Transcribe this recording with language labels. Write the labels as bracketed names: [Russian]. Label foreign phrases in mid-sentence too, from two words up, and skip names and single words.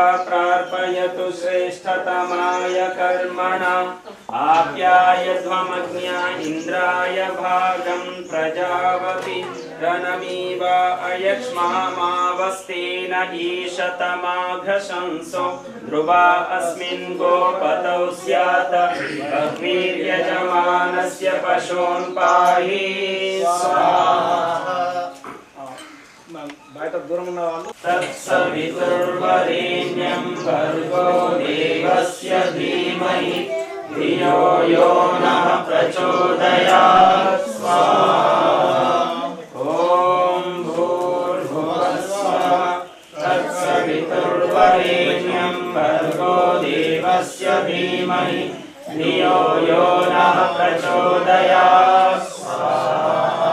[Sanskrit] प्रार्पयतु श्रेष्ठतमाय कर्मणा आप्यायध्वमग्न्या इन्द्राय भागं प्रजावती रणमीव अयक्ष्मामावस्तेन ईशतमाघशंसो ध्रुवा अस्मिन् गोपतौ स्यात् अग्निर्यजमानस्य पशून् पाहि स्वाहा। [Telugu] బయట దూరం ఉన్న వాళ్ళు [Sanskrit] तत्सवितुर्वरेण्यं भर्गो देवस्य धीमहि धियो यो नः प्रचोदयात् स्वाहा। ॐ भूर्भुवः स्वः तत्सवितुर्वरेण्यं भर्गो देवस्य धीमहि धियो यो नः प्रचोदयात् स्वाहा।